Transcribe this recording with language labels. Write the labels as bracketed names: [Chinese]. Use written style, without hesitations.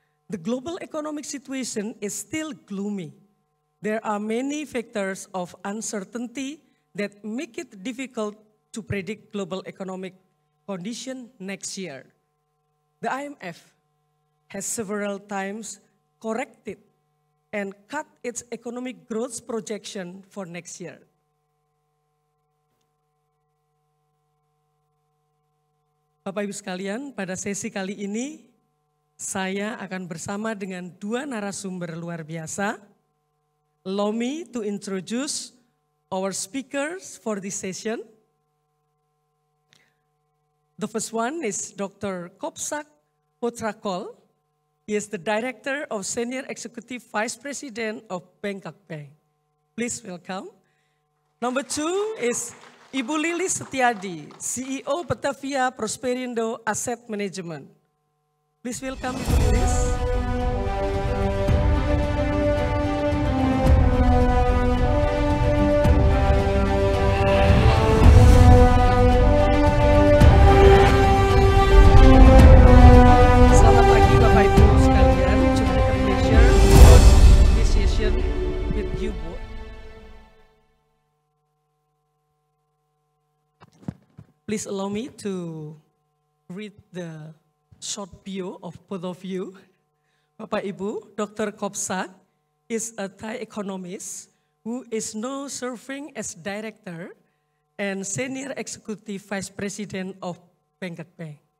[English] The global economic situation is still gloomy. There are many factors of uncertainty that make it difficult to predict global economic condition next year. The IMF has several times corrected and cut its economic growth projection for next year. [Indonesian] Bapak Ibu sekalian, pada sesi kali ini saya akan bersama dengan dua narasumber luar biasa. [English] Allow me to introduce our speakers for this session. The first one is Dr. Kopsak Potrakol. He is the Director of Senior Executive Vice President of Bangkok Bank. Please welcome. Number two is Ibu Lilis Setiadi, CEO Batavia Prosperindo Asset Management. Please welcome Ibu Lilis. [Indonesian] Selamat pagi Bapak Ibu sekalian. [English] It's a pleasure to host this session with you both. Please allow me to read the short bio of both of you. Bapak Ibu, Dr. Kopsak is a Thai economist who is now serving as Director and Senior Executive Vice President of Bangkok Bank.